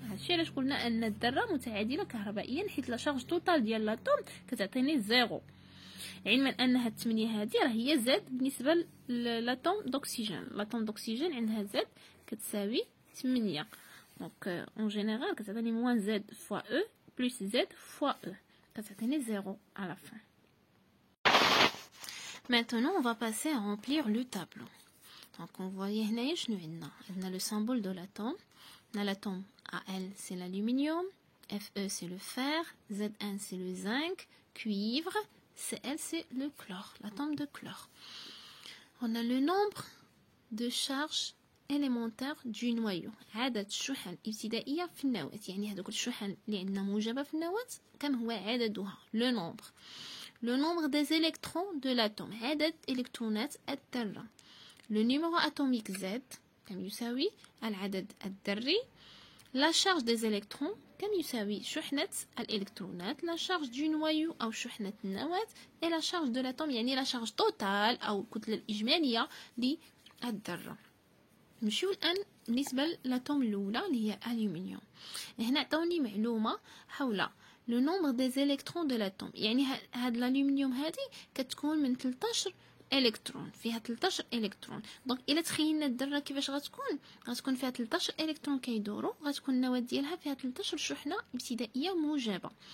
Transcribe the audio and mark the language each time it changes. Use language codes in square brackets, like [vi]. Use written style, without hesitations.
[ar] هادشي علاش قلنا ان الذره متعادله كهربائيا، حيت [fr] لا شارج توتال [ar] ديال لاطوم كتعطيني زيرو، علما ان هاد 8 هادي راه هي زد بالنسبه للاطوم دوكسيجين. لاطوم دوكسيجين عندها زد كتساوي 8. دونك اون جينيرال كتعطيني [fr] موان زد فوا او بلس زد فوا او، [ar] كتعطيني زيرو على لا فان. [fr] Maintenant on va passer à remplir le tableau. Donc on voit [ar] هنايا شنو عندنا؟ عندنا [fr] le symbole de l'atome. On a l'atome Al c'est l'aluminium, Fe c'est le fer, Zn c'est le zinc, cuivre, Cl c'est le chlore, l'atome de chlore. On a le nombre de charges élémentaires du noyau. [ar] عدد الشحن الابتدائية في النواة، يعني هذوك الشحن اللي عندنا موجبة في النواة كم هو عددها، [fr] le nombre. Le nombre des électrons de l'atome، [ar] عدد إلكترونات الذرة. [fr] Le numéro atomique Z [ar] كم يساوي العدد الذري. [fr] La charge des électrons [ar] كم يساوي شحنة الإلكترونات. [fr] La charge du noyau [ar] أو شحنة النواة. [fr] Et la charge de l'atome يعني la charge totale [ar] أو الكتلة الإجمالية للذرة. نمشيو الآن بالنسبة للاتوم الأولى اللي هي ألومنيوم. هنا عطاوني معلومة حول [fr] لو نومبر دي زيليكترون دو لاتوم، [ar] يعني هاد الالومنيوم هادي كتكون من 13 الكترون، فيها 13 الكترون. دونك الا تخيلنا الذره كيفاش غتكون فيها 13 الكترون كيدوروا، غتكون النواه ديالها فيها 13 شحنه ابتدائيه موجبه.